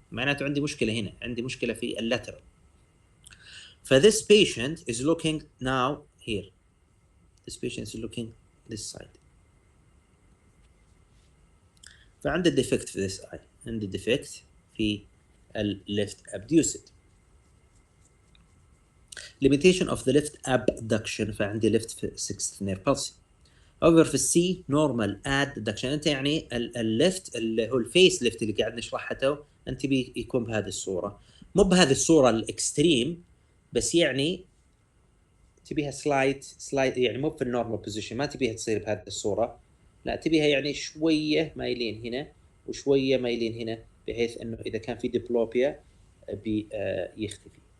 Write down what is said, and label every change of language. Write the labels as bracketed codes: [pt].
[ar] معناته عندي مشكلة هنا، عندي مشكلة في اللاترال. [en] فthis patient is looking now here. This patient is looking this side. [ar] فعنده [en] defect في this eye. [ar] عنده [en] defect في left abduced. Limitation of the left abduction. [ar] فعندي [en] left في sixth nerve palsy. However [ar] في [en] C normal adduction. [ar] أنت يعني الليفت اللي هو الفيس ليفت اللي قاعد نشرحها تو، أنت بيكون بهذه الصورة، مو بهذه الصورة الإكستريم، بس يعني تبيها سلايد يعني مو في النورمال بوزيشن، ما تبيها تصير بهذه الصورة، لا تبيها يعني شوية مايلين هنا وشوية مايلين هنا، بحيث إنه إذا كان في ديبلوبيا يختفي.